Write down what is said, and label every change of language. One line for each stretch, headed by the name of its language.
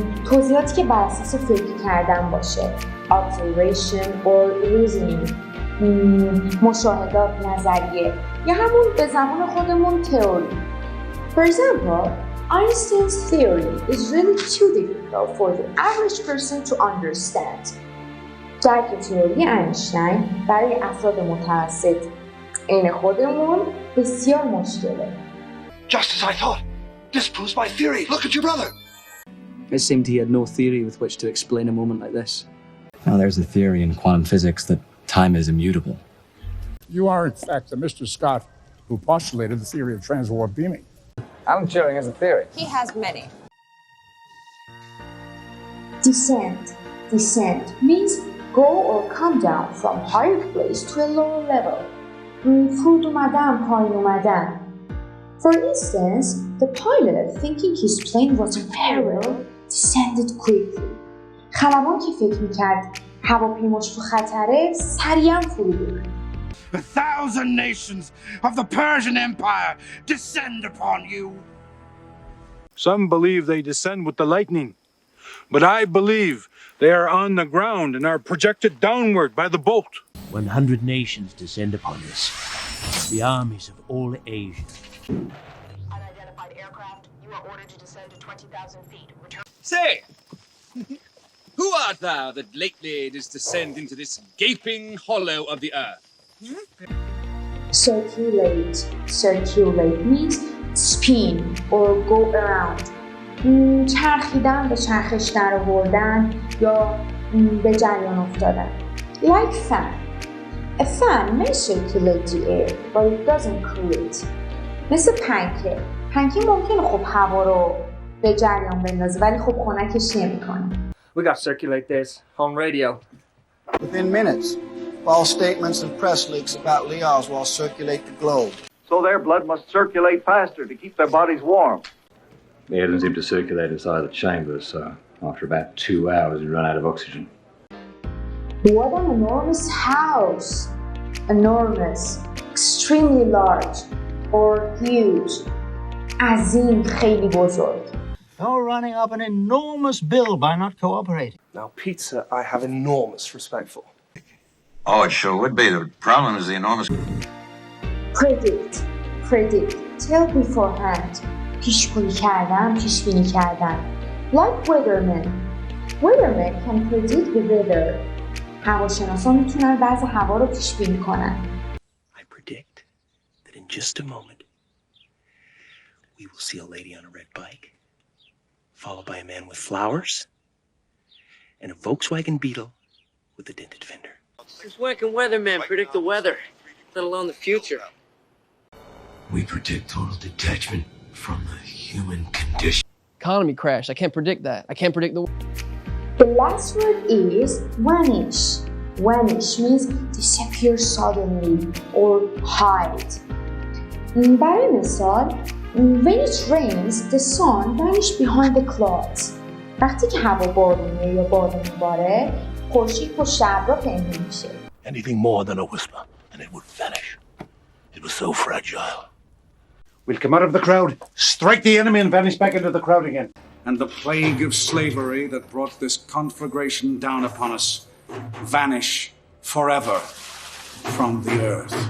Persian: توضیحاتی که بر اساس فکر کردن باشه.
English: Observation or reasoning.
Persian: مشاهدات، نظریه. یا همون به زبان خودمون تئوری.
English: For example, Einstein's theory is really too difficult for the average person to understand.
Persian: درک تئوری اینشتین برای افراد متوسط عین خودمون بسیار مشکله.
English: Just as I thought. This proves my theory. Look at your brother. It seemed he had no theory with which to explain a moment like this. Now there's a theory in quantum physics that time is immutable. You are, in fact, the Mr. Scott who postulated the theory of transwarp beaming. Alan Turing has a theory. He has many. Descent means go or come down from higher place to a lower level.
Persian: فرود اومدن، پایین اومدن.
English: For instance, the pilot, thinking his plane was in peril, descended quickly.
Persian: خلبان که فکر میکرد هواپیماش تو خطره، سریعا فرود اومد.
English: 1,000 nations of the Persian Empire descend upon you. Some believe they descend with the lightning, but I believe they are on the ground and are projected downward by the bolt. 100 nations descend upon us, the armies of all Asia. Unidentified aircraft, you are ordered to descend to 20,000 feet. Say, who art thou that lately didst descend into this gaping hollow of the earth? Circulate. Circulate means spin or go around.
Persian: چرخیدن، به چرخش در آوردن یا به جریان افتادن.
English: Like fan. A fan may circulate the air, but it doesn't cool it.
Persian: مثل پنکه. پنکه ممکنه خب هوا رو به جریان بندازه ولی خب خنکش نمی‌کنه.
English: We got circulate this on radio. Within minutes, false statements and press leaks about Lee Oswald circulate the globe. So their blood must circulate faster to keep their bodies warm. The air doesn't seem to circulate inside the chambers, so after about 2 hours you run out of oxygen. What an enormous house! Enormous, extremely large, or huge.
Persian: عظیم، خیلی بزرگ.
English: You're running up an enormous bill by not cooperating. Now, pizza, I have enormous respect for. Oh, it sure would be. The problem is the enormous... Predict. Predict. Tell beforehand.
Persian: پیشگویی کردن، پیشبینی کردن.
English: Like weathermen. Weathermen can predict the weather.
Persian: هواشناسان میتونن وضع هوا رو پیشبینی کنن.
English: I predict that in just a moment we will see a lady on a red bike, followed by a man with flowers, and a Volkswagen Beetle with a dented fender. Since when can weathermen predict the weather, let alone the future? We predict total detachment from the human condition. Economy crash. I can't predict that. I can't predict the... The last word is vanish. Vanish means disappear suddenly or hide.
Persian: برای مثال,
English: when it rains, the sun vanishes behind the clouds.
Persian: وقتی که هوا بارونیه یا بارون میباره، خورشید پشت ابرها پنهون میشه.
English: Anything more than a whisper, and it would vanish. It was so fragile. We'll come out of the crowd, strike the enemy, and vanish back into the crowd again. And the plague of slavery that brought this conflagration down upon us vanish forever from the earth.